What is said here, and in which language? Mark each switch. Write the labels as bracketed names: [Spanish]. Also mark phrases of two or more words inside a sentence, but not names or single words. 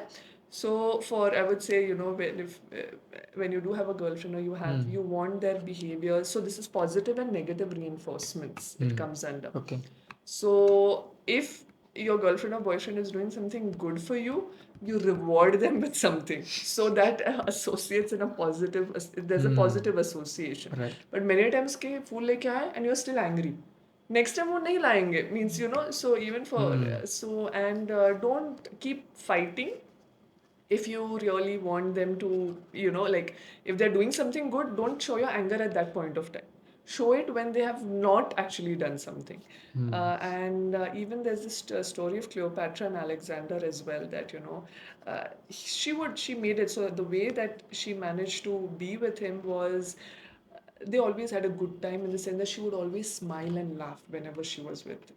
[English] So for I would say when you do have a girlfriend or you want their behavior, so this is positive and negative reinforcements it comes under. Okay. So if your girlfriend or boyfriend is doing something good for you, you reward them with something so that associates in a positive, there's a positive association. Right. But many times [Hindi] के फूल लेके आए [English] and you're still angry. Next time [Hindi] वो नहीं लाएंगे, [English] means so even for so and don't keep fighting. If you really want them to, like if they're doing something good, don't show your anger at that point of time. Show it when they have not actually done something. And even there's this story of Cleopatra and Alexander as well, that she made it so the way that she managed to be with him was they always had a good time, in the sense that she would always smile and laugh whenever she was with him.